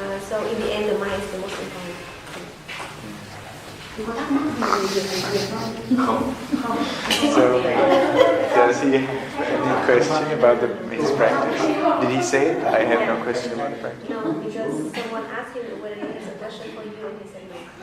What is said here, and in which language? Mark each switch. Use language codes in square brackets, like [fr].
[en] So in the end, the mind is the most important. [vi] Có thắc mắc gì về việc không? Không. [en] So, does he have any question about his practice? Did he say it? I have no question about the practice. No, because someone asked him whether he has a question for you, and he said no.